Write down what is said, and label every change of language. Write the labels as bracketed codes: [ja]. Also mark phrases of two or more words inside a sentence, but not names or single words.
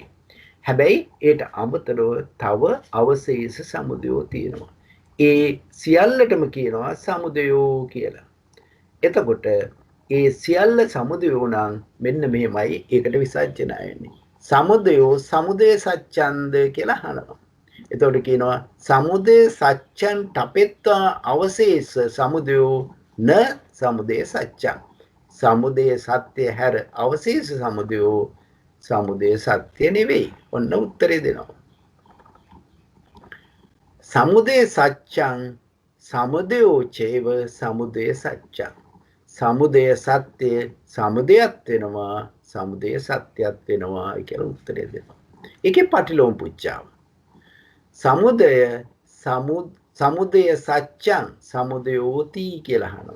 [si] හැබැයි ඒට අමතරව තව අවශේෂ සමුදයෝ තියෙනවා. ඒ සියල්ලටම කියනවා සමුදයෝ කියලා. එතකොට ඒ සියල්ල සමුදයෝ නම් මෙන්න මෙහෙමයි ඒකට විසර්ජනය වෙන්නේ. [pi] සමුදයෝ සමුදය සත්‍යන්ද [si] කියලා අහනවා. එතකොට කියනවා [pi] සමුදය සත්‍යං තපෙත්වා අවශේෂ සමුදයෝ න සමුදය සත්‍යං [si] සමුදය සත්‍ය හැර අවශේෂ සමුදයෝ සමුදය සත්‍ය නෙවෙයි ඔන්න උත්තරේ දෙනවා [pi] සමුදය සත්‍යං සමුදයෝ චේව සමුදය සත්‍යං [si] සමුදය සත්‍ය සමුදයත් වෙනවා සමුදය සත්‍යත් වෙනවා කියලා උත්තරේ දෙනවා ඒකේ පටිලෝම පුච්චාව [pi] සමුදය සත්‍යං සමුදයෝති [si] කියලා අහනවා.